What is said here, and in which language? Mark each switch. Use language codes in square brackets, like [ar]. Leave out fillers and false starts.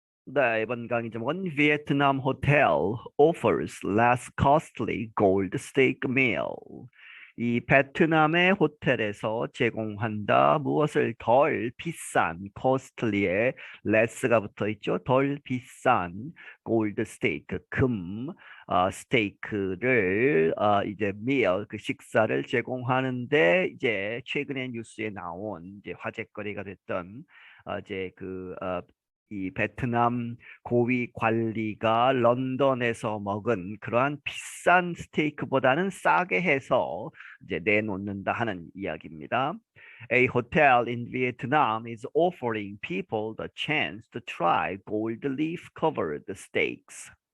[ko] 네, 이번 강의 제목은 [en] Vietnam Hotel offers less costly gold steak meal. [ko] 이 베트남의 호텔에서 제공한다 무엇을 덜 비싼 costly에 less가 붙어 있죠. 덜 비싼 [en] gold steak [ko] 금 스테이크를 이제 meal 그 식사를 제공하는데 이제 최근에 뉴스에 나온 이제 화제거리가 됐던 이제 이 베트남 고위 관리가 런던에서 먹은 그러한 비싼 스테이크보다는 싸게 해서 이제 내놓는다 하는 이야기입니다. [en] A hotel in Vietnam is offering people the chance to try gold leaf covered steaks.